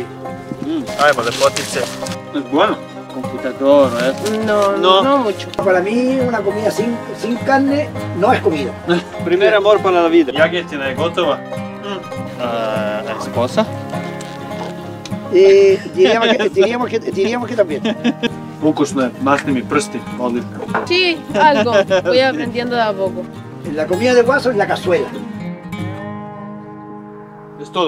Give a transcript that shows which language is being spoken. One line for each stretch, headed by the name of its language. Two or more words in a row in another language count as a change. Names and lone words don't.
Spanish: Ay, vale, potice. Es bueno. Computador, ¿eh? No mucho. Para mí una comida sin carne no es comida. Primer amor para la vida. Ya que tiene gotova. ¿Esposa? Diríamos que también.
Serbian: Ukusne, masni mi prsti, molim.
Spanish: Sí, algo. Voy aprendiendo de a poco. La comida de Guaso es la cazuela. Es todo.